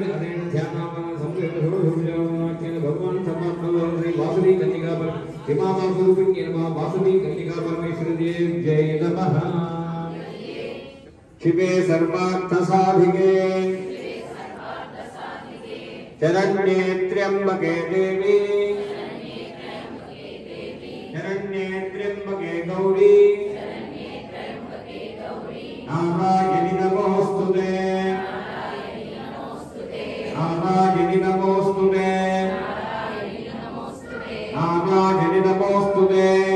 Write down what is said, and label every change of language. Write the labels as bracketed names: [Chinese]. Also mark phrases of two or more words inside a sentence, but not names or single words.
[Sanskrit] అదే ధ్యానామన భగవాన్ సమాత్మ శ్రీ వాసవి కన్యకా హిమామా స్వరూపిణ్యే నమః, వాసవి కన్యకా పరమేశ్వరి దేవ్యై నమః. శివే సర్వార్థ సాధికే शरण्ये त्र्यंबके देवी, शरण्ये त्र्यंबके गौरी, नारायणि नमोस्तुते, नारायणि नमोस्तुते, नारायणि नमोस्तुते,